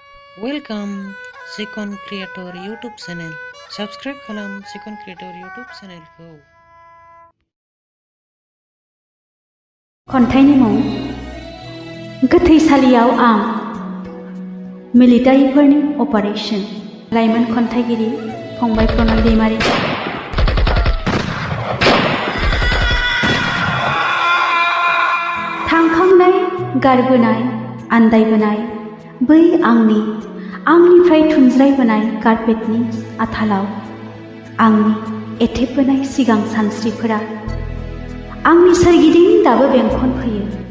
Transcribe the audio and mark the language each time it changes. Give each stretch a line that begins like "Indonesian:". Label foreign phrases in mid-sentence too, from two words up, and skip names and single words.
English: Welcome Sikon Creator YouTube channel.
Bodo: Subscribe खालाम Sikon Creator YouTube channel खौ। खन्थाइनि मुं गोथैसालियाव आं मिलिटारिफोरनि अपारेशन। लाइमोन खन्थाइगिरि फंबाय प्रनय दैमारि। थांखांनाय गारबोनाय आन्दायबोनाय बै आंनिफ्राय थुनज्रायबोनाय कारपेटनि आथालाव आंनि एथेबबोनाय सिगां सानस्रिफोरा आंनि सोरगिदिं दाबो बेंखन फैयो।